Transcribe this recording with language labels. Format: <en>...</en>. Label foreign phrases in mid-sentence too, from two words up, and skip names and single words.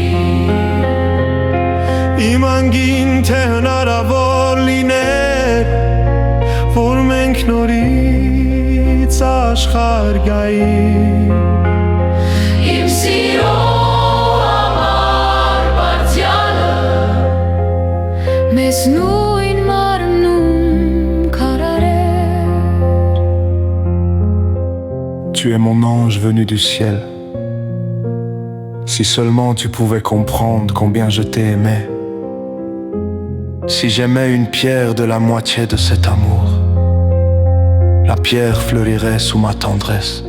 <hy>Իմ անգին թե հնարավոր լիներ Որ մենք նորից աշխարհ գայինք Իմ սիրո համար բարձյալը Մեզ նույն մարմնում քարարեր</hy> <fr>Tu es mon ange venu du ciel. Si seulement tu pouvais comprendre combien je t'ai aimé. Si j'aimais une pierre de la moitié de cet amour, la pierre fleurirait sous ma tendresse.</fr>